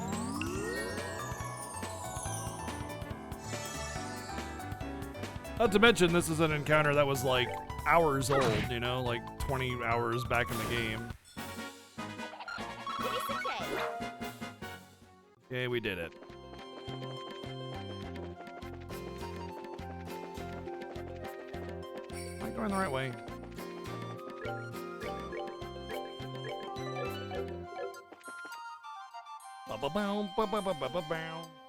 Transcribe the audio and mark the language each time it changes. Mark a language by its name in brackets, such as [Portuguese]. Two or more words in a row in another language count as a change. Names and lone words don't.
[English] Not to mention this is an encounter that was like hours old, you know, like 20 hours back in the game. Okay, we did it. Am I going the right way? Ba-ba-bow, ba-ba-ba-ba-bow.